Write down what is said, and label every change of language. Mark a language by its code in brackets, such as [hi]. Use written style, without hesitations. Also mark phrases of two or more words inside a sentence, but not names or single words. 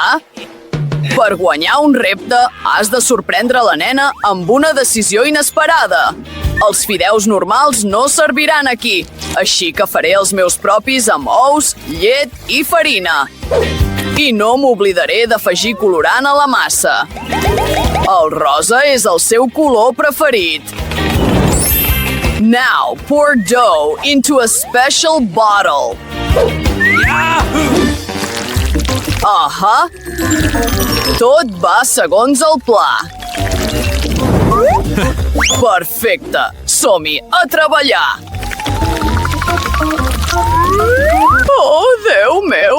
[ca] Per guanyar un repte, has de sorprendre la nena amb una decisió inesperada. Els fideus normals no serviran aquí, així que faré els meus propis amb ous, llet i farina. I no m'oblidaré d'afegir colorant a la massa. El rosa és el seu color preferit. [en] Now, pour dough into a special bottle. Ahà. [ca] Tot va segons el pla. Perfecte. Som-hi a treballar. Oh, Déu meu!